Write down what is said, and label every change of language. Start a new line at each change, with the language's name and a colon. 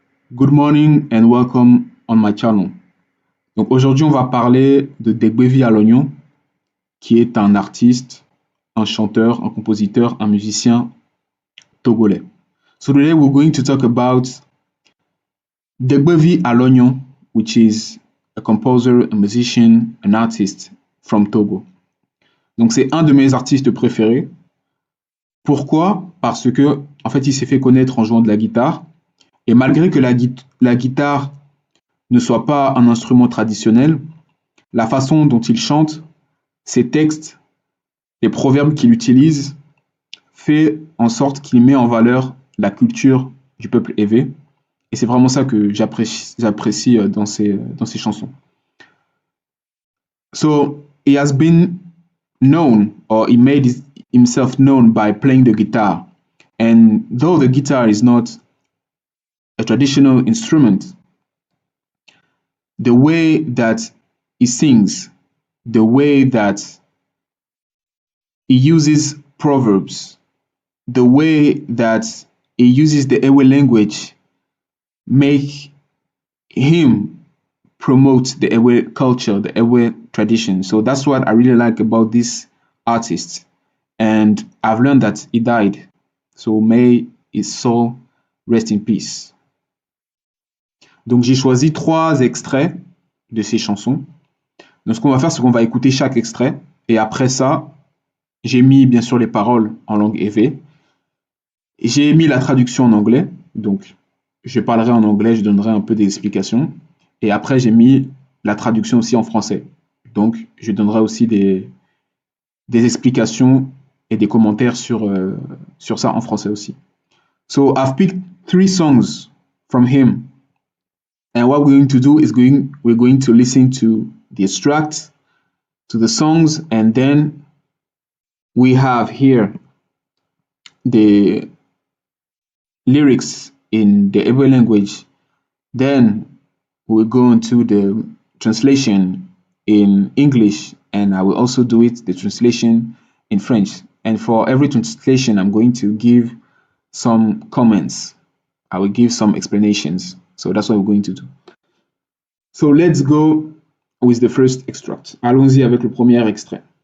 English: Good morning and welcome on my channel.
French: Donc aujourd'hui on va parler de Degbevi Alognon, qui est un artiste, un chanteur, un compositeur, un musicien togolais.
English: So today we're going to talk about Degbevi Alognon, which is a composer, a musician, an artist from Togo.
French: Donc c'est un de mes artistes préférés. Pourquoi? Parce que en fait il s'est fait connaître en jouant de la guitare, et malgré que la guitare ne soit pas un instrument traditionnel, la façon dont il chante, ses textes, les proverbes qu'il utilise, fait en sorte qu'il met en valeur la culture du peuple évé. Et c'est vraiment ça que j'apprécie dans ses chansons.
English: So he has been known, or he made himself known by playing the guitar. And though the guitar is not a traditional instrument, the way that he sings, the way that he uses proverbs, the way that he uses the Ewe language, make him promote the Ewe culture, the Ewe tradition. So that's what I really like about this artist. And I've learned that he died. So may his soul rest in peace.
French: Donc j'ai choisi 3 extraits de ses chansons. Donc ce qu'on va faire, c'est qu'on va écouter chaque extrait. Et après ça, j'ai mis bien sûr les paroles en langue évé. J'ai mis la traduction en anglais. Donc je parlerai en anglais, je donnerai un peu d'explications. Et après, j'ai mis la traduction aussi en français. Donc je donnerai aussi des explications et des commentaires sur ça en français aussi.
English: So I've picked 3 songs from him. And what we're going to do is we're going to listen to the extract, to the songs, and then we have here the lyrics in the Ewe language. Then we'll go into the translation in English, and I will also do the translation in French. And for every translation, I'm going to give some comments. I will give some explanations. So that's what we're going to do. So let's go with the first extract.
French: Allons-y avec le premier extrait.